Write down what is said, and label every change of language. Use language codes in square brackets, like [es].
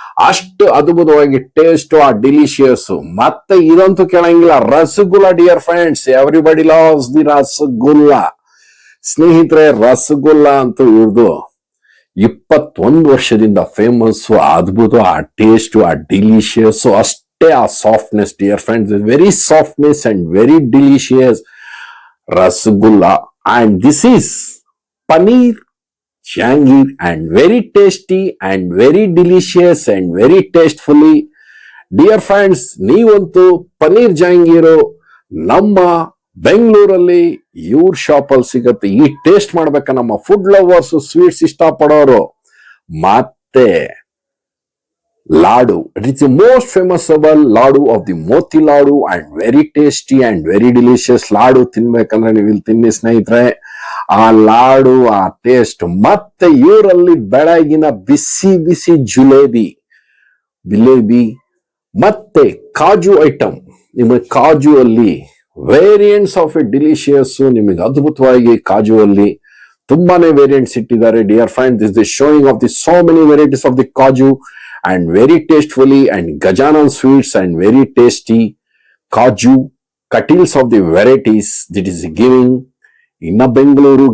[kn] ಅಷ್ಟು ಅದ್ಭುತವಾಗಿ ಟೇಸ್ಟ್, ಆ ಡಿಲಿಷಿಯಸ್. ಮತ್ತೆ ಇದಂತೂ ಕೇಳಂಗಿಲ್ಲ, rasgulla [en] Dear friends, everybody loves the rasgulla. [kn] ಸ್ನೇಹಿತರೆ, ರಸಗುಲ್ಲ ಅಂತೂ ಇವ್ರದು 21 ವರ್ಷದಿಂದ ಫೇಮಸ್. ಅದ್ಭುತ, ಆ ಟೇಸ್ಟ್, ಆ ಡಿಲಿಷಿಯಸ್, ಅಷ್ಟೇ ಆ softness dear friends, [en] Very softness and very delicious rasgulla. And this is Paneer Jahangir, and very tasty and very delicious and very tastefully. Dear friends, [kn] ನೀವಂತೂ ಪನೀರ್ ಜಹಾಂಗೀರು ನಮ್ಮ ಬೆಂಗಳೂರಲ್ಲಿ ಇವ್ರ ಶಾಪ್ ಅಲ್ಲಿ ಸಿಗತ್ತೆ. ಈ ಟೇಸ್ಟ್ ಮಾಡ್ಬೇಕ ನಮ್ಮ ಫುಡ್ ಲವರ್ಸ್, ಸ್ವೀಟ್ಸ್ ಇಷ್ಟಪಡೋರು. ಮತ್ತೆ laddu, [en] It is the most famous laddu of the moti laddu, and very tasty and very delicious. [kn] Laddu ತಿನ್ಬೇಕಂದ್ರೆ ನೀವು ಇಲ್ಲಿ ತಿನ್ನಿ ಸ್ನೇಹಿತರೆ. ಆ ಲಾಡು, ಆ ಟೇಸ್ಟ್. ಮತ್ತೆ ಇವರಲ್ಲಿ ಬೆಳಗಿನ ಬಿಸಿ ಬಿಸಿ ಜಿಲೇಬಿ ಮತ್ತೆ ಕಾಜು ಐಟಮ್. ನಿಮಗೆ ಕಾಜು ಅಲ್ಲಿ [en] Variants of a delicious. [kn] ನಿಮಗೆ ಅದ್ಭುತವಾಗಿ ಕಾಜು ಅಲ್ಲಿ ತುಂಬಾನೇ ವೇರಿಯಂಟ್ಸ್ ಇಟ್ಟಿದ್ದಾರೆ dear friend. [en] This the showing of the so many varieties of the kaju and very tastefully, and Gajanan Sweets and very tasty Kaju cuttings of the varieties that is giving in a Bengaluru.